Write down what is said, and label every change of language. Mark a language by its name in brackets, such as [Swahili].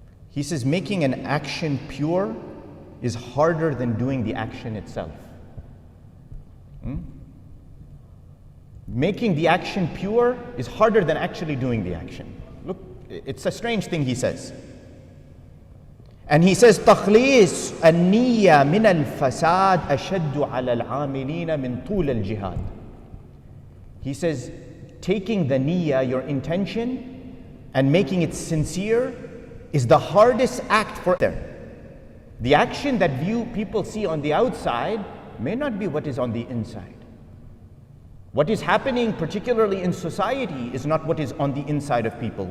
[English] He says making an action pure is harder than doing the action itself. Making the action pure is harder than actually doing the action. Look, it's a strange thing he says. And he says, [Arabic] تخليص النية من الفساد أشد على العاملين من طول الجهاد. [English] He says, taking the niyyah, your intention, and making it sincere is the hardest act for them. The action that people see on the outside may not be what is on the inside. What is happening, particularly in society, is not what is on the inside of people.